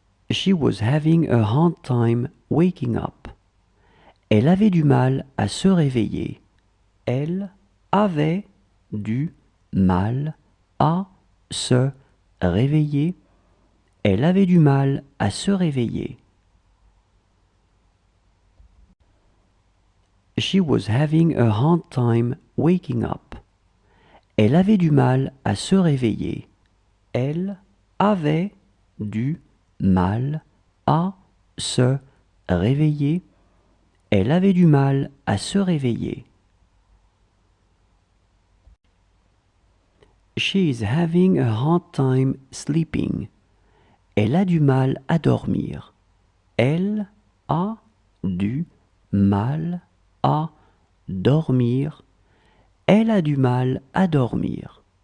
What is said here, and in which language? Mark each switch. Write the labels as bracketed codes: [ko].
[en] She was having a hard time waking up. [fr] Elle avait du mal à se réveiller. Elle avait du mal à se réveiller. Elle avait du mal à se réveiller. [en] She was having a hard time waking up. [fr] Elle avait du mal à se réveiller. Elle avait du mal à se réveiller. Elle avait du mal à se réveiller. [en] She is having a hard time sleeping. [fr] Elle a du mal à dormir. Elle a du mal à dormir. Elle a du mal à dormir.